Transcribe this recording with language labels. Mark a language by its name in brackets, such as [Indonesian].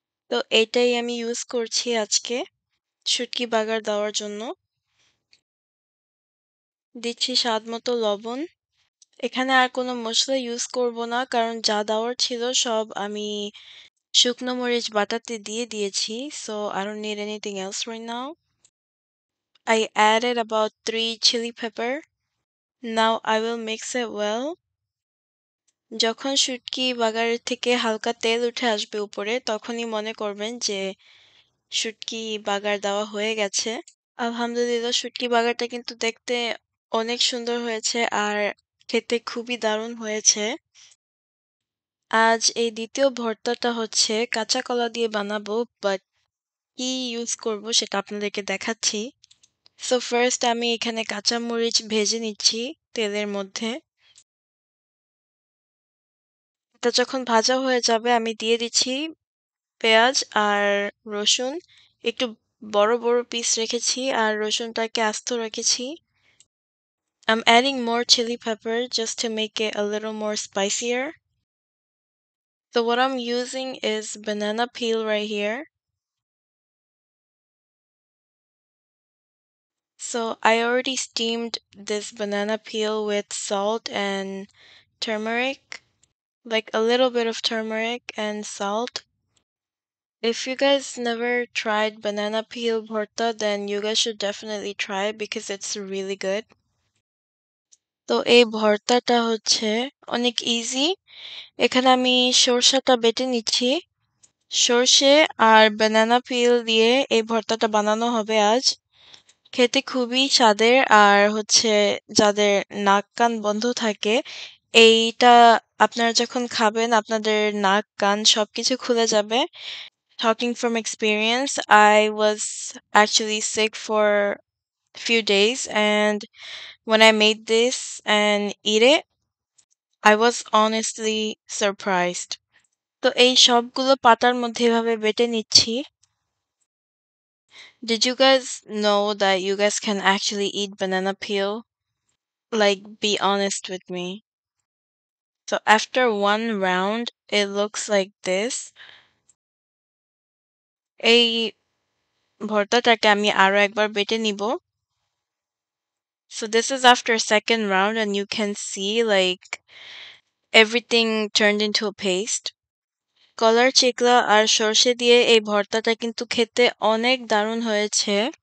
[Bangla] তো এটাই আমি ইউজ করছি আজকে শুটকি বাগার দেওয়ার জন্য। দিচ্ছি স্বাদ মতো লবণ। এখানে আর কোনো মসলা ইউজ করব না, কারণ যা দেওয়ার ছিল সব আমি শুকনো মরিচ বাটাতে দিয়ে দিয়েছি। [English] So I don't need anything else right now. I added about 3 chili pepper. Now I will mix it well. [Bangla] যখন শুটকি বাগারের থেকে হালকা তেল উঠে আসবে উপরে, তখনই মনে করবেন যে শুটকি বাগার দেওয়া হয়ে গেছে। আলহামদুলিল্লাহ, শুটকি বাগারটা কিন্তু দেখতে অনেক সুন্দর হয়েছে আর খেতে খুবই দারুণ হয়েছে। আজ এই দ্বিতীয় ভর্তাটা হচ্ছে কাঁচা কলা দিয়ে বানাবো, বাট কি ইউজ করব সেটা আপনাদেরকে দেখাচ্ছি। [English] so first [Bangla] আমি এখানে কাঁচামরিচ ভেজে নিচ্ছি তেলের মধ্যে। এটা যখন ভাজা হয়ে যাবে আমি দিয়ে দিচ্ছি পেঁয়াজ আর রসুন। একটু বড় বড় পিস রেখেছি আর রসুনটাকে আস্ত রেখেছি। [English] I'm adding more chili pepper just to make it a little more spicier. So what I'm using is banana peel right here. So I already steamed this banana peel with salt and turmeric, like a little bit of turmeric and salt. If you guys never tried banana peel bhorta, then you guys should definitely try it because it's really good. [Bangla] তো এই ভর্তাটা হচ্ছে অনেক easy. এখানে আমি সরষাটা বেটে নিচ্ছি। সর্ষে আর banana peel দিয়ে এই ভর্তাটা বানানো হবে আজ। খেতে খুবই স্বাদের আর হচ্ছে যাদের নাক কান বন্ধ থাকে, এইটা আপনারা যখন খাবেন আপনাদের নাক কান সবকিছু খুলে যাবে। [English] Talking from experience, I was actually sick for a few days, and when I made this and eat it, I was honestly surprised. [Bangla] তো এই সবগুলো পাতার মধ্যে এভাবে বেটে নিচ্ছি। [English] Did you guys know that you guys can actually eat banana peel? Like, be honest with me. So after one round, it looks like this. [Bangla] এই ভর্তাটাকে আমি আরো একবার বেটে নিব। [English] So this is after second round and you can see like everything turned into a paste. [Bangla] কলার চিকলা আর সরষে দিয়ে এই ভর্তাটা কিন্তু খেতে অনেক দারুণ হয়েছে।